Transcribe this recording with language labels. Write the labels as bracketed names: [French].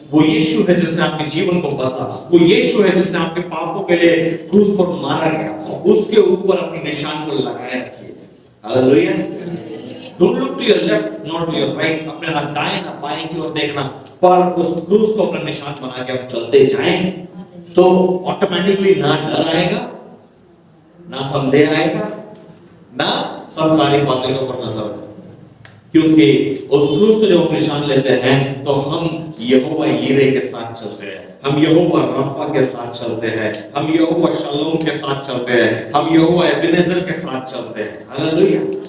[Hindi] वो यीशु है जिसने आपके जीवन को बदला। वो यीशु है जिसने आपके पापों के लिए क्रूस पर मारा गया। उसके ऊपर अपने निशान को लगाए रखिए। Hallelujah. [English] Don't look to your left, not to your right। [Hindi] अपने ना दाएं ना बाएं की ओर देखना, पर उस क्रूस को अपना निशान बना के आप चलते जाएं तो ऑटोमेटिकली ना डर आएगा, ना संदेह आएगा, ना संसारिक बातों के ऊपर नजर आएगा। क्योंकि उस क्रूस को जब हम निशान लेते हैं तो हम यहोवा यीरे के साथ चलते हैं, हम यहोवा राफा के साथ चलते हैं, हम यहोवा शालोम के साथ चलते हैं, हम यहोवा एबेनेजर के साथ चलते हैं। हालेलुया।